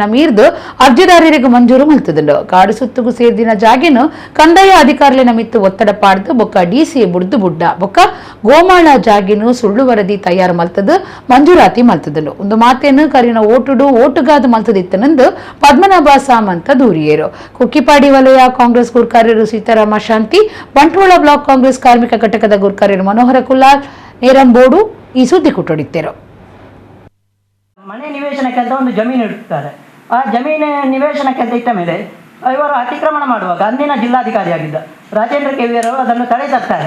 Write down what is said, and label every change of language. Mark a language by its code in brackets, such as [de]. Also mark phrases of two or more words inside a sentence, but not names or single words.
[tcy] ಮೀರ್ದು ಅರ್ಜಿದಾರರಿಗೆ ಮಂಜೂರು ಮಲ್ತದಂಡು ಕಾಡು ಸುತ್ತುಗು ಸೇರ್ದಿನ ಜಾಗೇನು ಕಂದಾಯ ಅಧಿಕಾರಿಗಳ ಮಿತ್ತು ಒತ್ತಡ ಪಾಡ್ದು ಬೊಕ್ಕ ಡಿಸಿ ಬುಡ್ದು ಬುಡ್ಡ ಬೊಕ್ಕ ಗೋಮಾಳ ಜಾಗಿನು ಸುಳ್ಳು ವರದಿ ತಯಾರು ಮಲ್ತದ ಮಂಜೂರಾತಿ ಮಲ್ತದನು ಒಂದು ಮಾತೇನು ಕರಿನ ಓಟುಗಾದ ಮಲ್ತದಿತ್ತನೆಂದು ಪದ್ಮನಾಭ ಸಾಮಂತ ದೂರಿಯರು ಕುಕ್ಕಿಪಾಡಿ ವಲಯ ಕಾಂಗ್ರೆಸ್ ಗುರ್ಕಾರ್ಯರು ಸೀತಾರಾಮ ಶಾಂತಿ ಬಂಟ್ವಾಳ ಬ್ಲಾಕ್ ಕಾಂಗ್ರೆಸ್ ಕಾರ್ಮಿಕ ಘಟಕದ ಗುರ್ಕಾರ್ಯರು ಮನೋಹರ ಕುಲಾಲ್ ನೇರಂಬೋಡು ಈ ಸುದ್ದಿ ಕೊಟ್ಟೊಡಿತ್ತರು. [kn] ಮನೆ ನಿವೇಶನಕ್ಕೆ ಅಂತ ಒಂದು ಜಮೀನು ಇಡ್ತಾರೆ. ಆ ಜಮೀನು ನಿವೇಶನಕ್ಕೆ ಅಂತ ಇಟ್ಟ ಮೇಲೆ ಇವರು ಅತಿಕ್ರಮಣ ಮಾಡುವಾಗ ಅಂದಿನ ಜಿಲ್ಲಾಧಿಕಾರಿಯಾಗಿದ್ದ ರಾಜೇಂದ್ರ ಕೆವಿಯರು ಅದನ್ನು ತಡೆ ತರ್ತಾರೆ.